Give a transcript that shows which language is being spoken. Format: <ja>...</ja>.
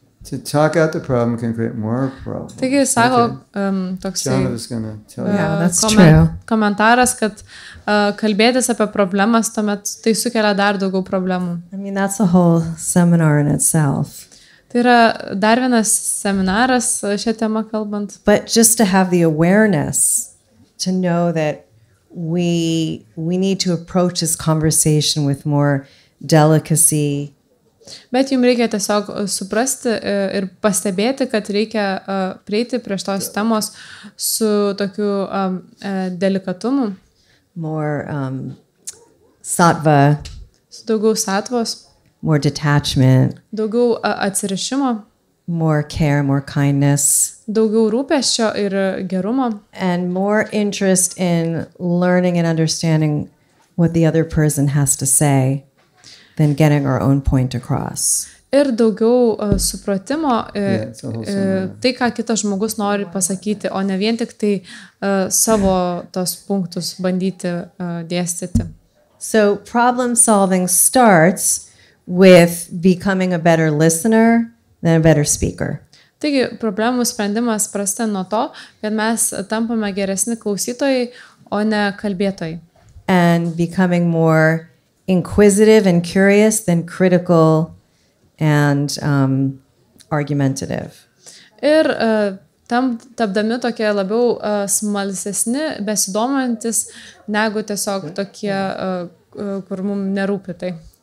<en>To talk out the problem can create more problems.</en> <lt>Taigi sako toks</lt> <en>John was going to tell you. Yeah, that's true.</en> <lt>komentaras, kad kalbėtis apie problemas, tuomet tai sukelia dar daugiau problemų.</lt> <en>I mean, that's a whole seminar in itself.</en> <lt>Tai yra dar vienas seminaras šią temą kalbant.</lt> <en>But just to have the awareness to know that we need to approach this conversation with more delicacy.</en> <lt>Bet jums reikia tiesiog suprasti ir pastebėti, kad reikia prieiti prie tos temos su tokiu delikatumu.</lt> <en>More sattva.</en> <lt>Su daugiau satvos.</lt> <en>More detachment.</en> <lt>Daugiau atsirišimo.</lt> <en>More care, more kindness.</en> <lt>Daugiau rūpesčio ir gerumo.</lt> <en>And more interest in learning and understanding what the other person has to say than getting our own point across.</en> <lt>Ir daugiau supratimo, tai, ką kitas žmogus nori pasakyti, o ne vien tik tai savo tos punktus bandyti dėstyti.</lt> <en>So problem solving starts with becoming a better listener than a better speaker.</en> <lt>Taigi, problemų sprendimas prasideda nuo to, kad mes tampame geresni klausytojai, o ne kalbėtojai.</lt> <en>And becoming more inquisitive and curious than critical and argumentative.</en> <lt>Ir tapdami tokie labiau smalsesni, besidomantis, negu tiesiog tokie, kur mums nerūpi tai.</lt>